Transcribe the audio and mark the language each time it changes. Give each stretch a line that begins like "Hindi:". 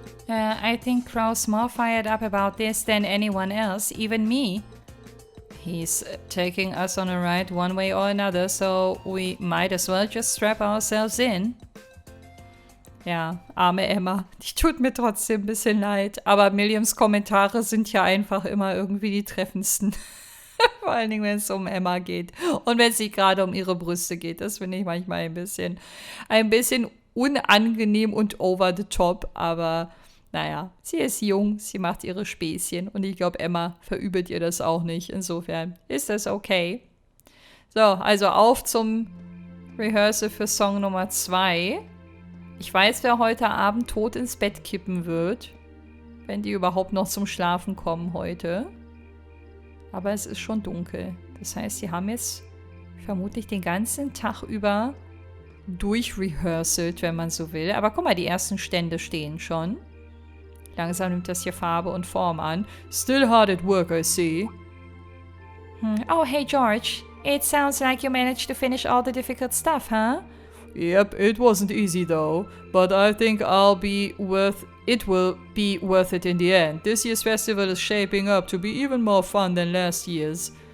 English: I think Crow's more fired up about this than anyone else, even me. He's taking us on a ride one way or another, so we might as well just strap ourselves in.
German: Ja, arme Emma. Die tut mir trotzdem ein bisschen leid. Aber Milliams Kommentare sind ja einfach immer irgendwie die treffendsten. Vor allen Dingen, wenn es um Emma geht. Und wenn es nicht gerade um ihre Brüste geht. Das finde ich manchmal ein bisschen unangenehm und
English: over the top.
German: Aber naja, sie ist jung, sie macht ihre Späßchen. Und ich glaube, Emma verübelt ihr das auch nicht. Insofern ist das okay. So, also auf zum Rehearsal für Song Nummer 2. Ich weiß, wer heute Abend tot ins Bett kippen wird. Wenn die überhaupt noch zum Schlafen kommen heute. Aber es ist schon dunkel. Das heißt, sie haben jetzt vermutlich den ganzen Tag über durchrehearselt, wenn man so will. Aber guck mal, die ersten Stände stehen schon. Langsam nimmt das hier Farbe und Form an.
English: Still hard at work, I see. Oh, hey George. It sounds like you managed to finish all the difficult stuff, huh? Yep, it wasn't easy though, but I think it will be worth it in the end. This year's festival is shaping up to be even more fun than last year's.